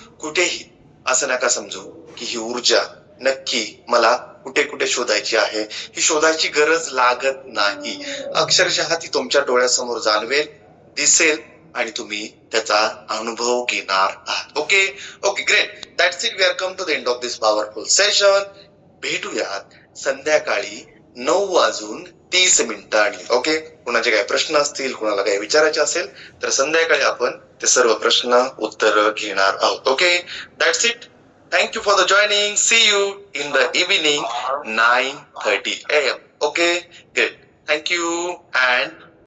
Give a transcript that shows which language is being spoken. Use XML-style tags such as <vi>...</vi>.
<mr>कुठेही असं नका समजू की ही ऊर्जा नक्की मला कुठे कुठे शोधायची आहे. ही शोधायची गरज लागत नाही. अक्षरशः ती तुमच्या डोळ्यासमोर जाणवेल, दिसेल आणि तुम्ही त्याचा अनुभव घेणार आहात.</mr> <en>Okay. Okay, great. That's it. We are come to the end of this powerful session.</en> <mr>भेटूयात संध्याकाळी 9:30 ओके. कुणाचे काही प्रश्न असतील, कुणाला काही विचारायचे असेल तर संध्याकाळी आपण ते सर्व प्रश्न उत्तर घेणार आहोत.</mr> <en>Okay. That's it. Thank you for the joining. See you in the evening 9:30 AM. Okay, good. Thank you and</en>